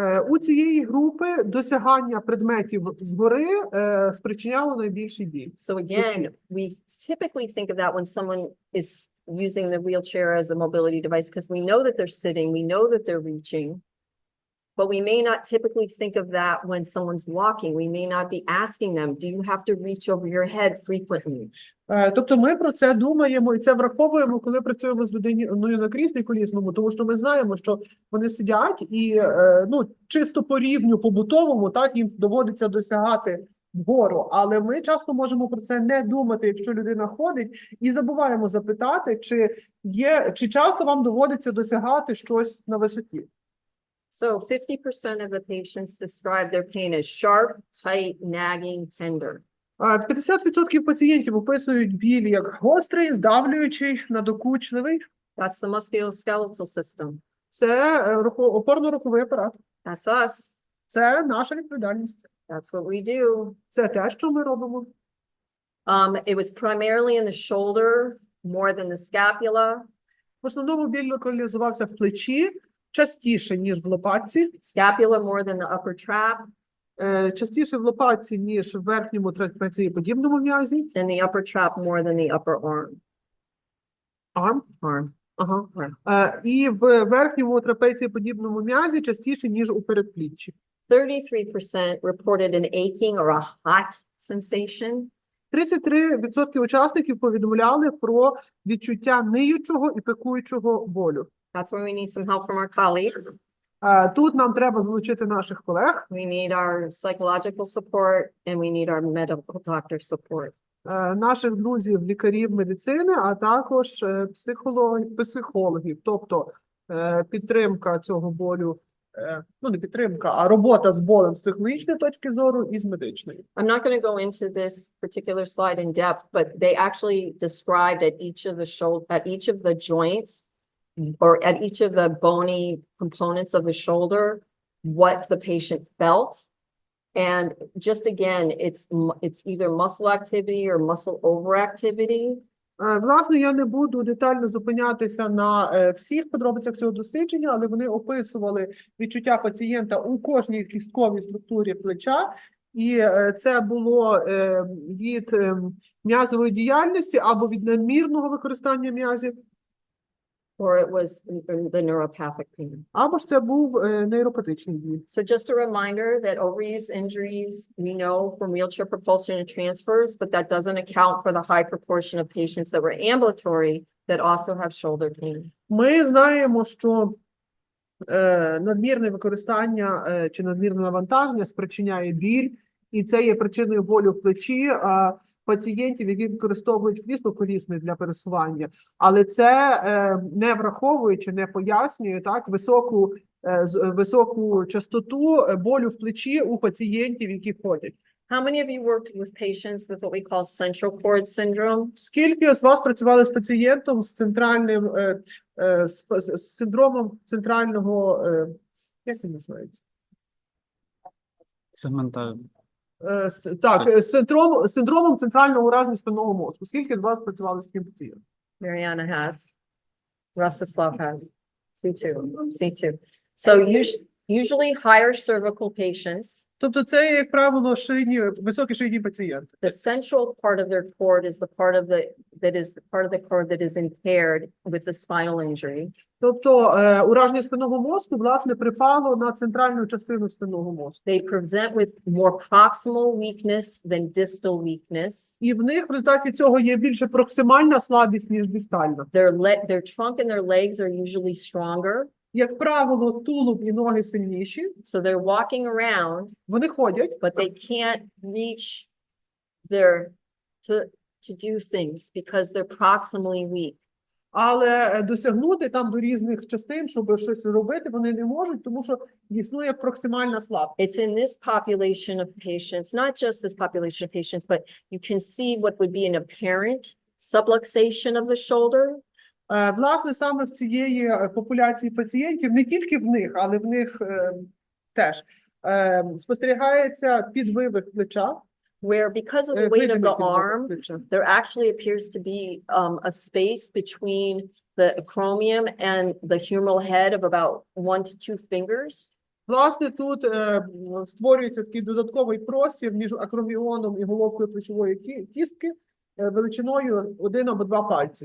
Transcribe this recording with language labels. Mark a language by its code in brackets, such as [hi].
[uk] У цієї групи досягання предметів згори спричиняло найбільший біль. [en] So again, we typically think of that when someone is using the wheelchair as a mobility device, because we know that they're sitting, we know that they're reaching. But we may not typically think of that when someone's walking. We may not be asking them, do you have to reach over your head frequently? [uk] Тобто ми про це думаємо і це враховуємо, коли працюємо з людиною на кріслі колісному, тому що ми знаємо, що вони сидять і чисто по рівню побутовому, так, їм доводиться досягати вгору. Але ми часто можемо про це не думати, якщо людина ходить, і забуваємо запитати, чи часто вам доводиться досягати щось на висоті. [en] So 50% of the patients describe their pain as sharp, tight, nagging, tender. [uk] 50% пацієнтів описують біль як гострий, здавлюючий, надокучливий. [en] That's the musculoskeletal system. [uk] Це опорно-руховий апарат. [en] That's us. [uk] Це наша відповідальність. [en] That's what we do. [uk] Це те, що ми робимо. [en] It was primarily in the shoulder, more than the scapula. [uk] В основному біль локалізувався в плечі, частіше, ніж в лопатці. [en] Scapula more than the upper trap. [uk] Частіше в лопатці, ніж в верхньому трапецієподібному м'язі. [en] And the upper trap more than the upper arm. Arm. [uk] Ага. І в верхньому трапецієподібному м'язі частіше, ніж у передпліччі. [en] 33% reported an aching or a hot sensation. [uk] 33% учасників повідомляли про відчуття ниючого і пекучого болю. [en] That's where we need some help from our colleagues. [uk] Тут нам треба залучити наших колег, [en] We need our psychological support and we need our medical doctor support. [uk] наших друзів, лікарів медицини, а також психологів. Тобто підтримка цього болю, ну не підтримка, а робота з болем з психологічної точки зору і з медичної. [en] I'm not going to go into this particular slide in depth, but they actually described at each of the joints or at each of the bony components of the shoulder what the patient felt. And just again, it's either muscle activity or muscle overactivity. [uk] Власне, я не буду детально зупинятися на всіх подробицях цього дослідження, але вони описували відчуття пацієнта у кожній кістковій структурі плеча, і це було від м'язової діяльності або від надмірного використання м'язів, [en] Or it was the neuropathic pain. [uk] або ж це був нейропатичний біль. [en] So just a reminder that overuse injuries, we know from wheelchair propulsion and transfers, but that doesn't account for the high proportion of patients that were ambulatory that also have shoulder pain. [uk] Ми знаємо, що надмірне використання чи надмірне навантаження спричиняє біль, і це є причиною болю в плечі пацієнтів, які використовують крісло-колісне для пересування. Але це не враховує чи не пояснює так високу частоту болю в плечі у пацієнтів, які ходять. [en] How many of you worked with patients with what we call central cord syndrome? [uk] Скільки з вас працювали з пацієнтом з центральним з синдромом центрального, як він називається? Сегментально. Так, синдромом центрального ураження спинного мозку. Скільки з вас працювали з таким пацієнтом? [en] Mariana has. Rostislav has. C2. So usually higher cervical patients, [uk] Тобто це, як правило, високі шийні пацієнти. [en] the central part of their cord is the part of the cord that is impaired with the spinal injury. [uk] Тобто ураження спинного мозку, власне, припало на центральну частину спинного мозку. [en] They present with more proximal weakness than distal weakness. [uk] І в них в результаті цього є більше проксимальна слабість, ніж дистальна. [en] Their trunk and their legs are usually stronger. [uk] Як правило, тулуб і ноги сильніші. [en] So they're walking around, [uk] Вони ходять, [en] but they can't reach to do things because they're proximally weak. [uk] але досягнути там до різних частин, щоб щось робити, вони не можуть, тому що існує проксимальна слабкість. [en] It's in this population of patients, not just this population of patients, but you can see what would be an apparent subluxation of the shoulder. [uk] Власне, саме в цієї популяції пацієнтів, не тільки в них, але в них теж спостерігається підвивих плеча. [en] Where because of the weight of the arm, [uk] плеча. [en] there actually appears to be a space between the acromion and the humeral head of about 1 to 2 fingers. [uk] Власне, тут створюється такий додатковий простір між акроміоном і головкою плечової кістки величиною 1 або 2 пальці.